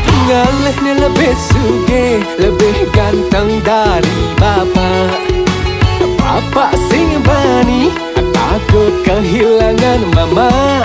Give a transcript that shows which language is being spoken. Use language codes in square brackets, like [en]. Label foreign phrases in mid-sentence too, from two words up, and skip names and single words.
[id] ngalihnya lebih sugih, lebih ganteng dari bapak. Bapak [ban] sing bani, [id] takut kehilangan mama.